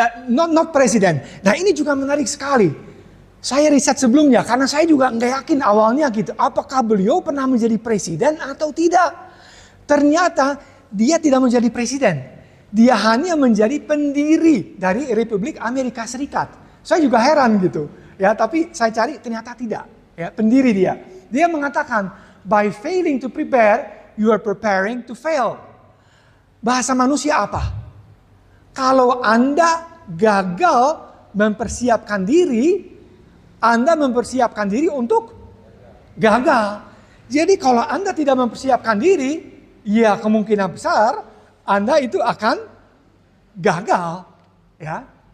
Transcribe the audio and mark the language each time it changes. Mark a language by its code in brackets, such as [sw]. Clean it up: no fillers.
[id] Not presiden. Nah, ini juga menarik sekali. Saya riset sebelumnya karena saya juga nggak yakin awalnya gitu. Apakah beliau pernah menjadi presiden atau tidak? Ternyata dia tidak menjadi presiden. Dia hanya menjadi pendiri dari Republik Amerika Serikat. Saya juga heran gitu. Ya, tapi saya cari ternyata tidak. Ya, pendiri dia. Dia mengatakan, [en] by failing to prepare, you are preparing to fail. [id] Bahasa manusia apa? Kalau Anda gagal mempersiapkan diri, Anda mempersiapkan diri untuk gagal. Jadi kalau Anda tidak mempersiapkan diri, ya kemungkinan besar Anda itu akan gagal. Ya.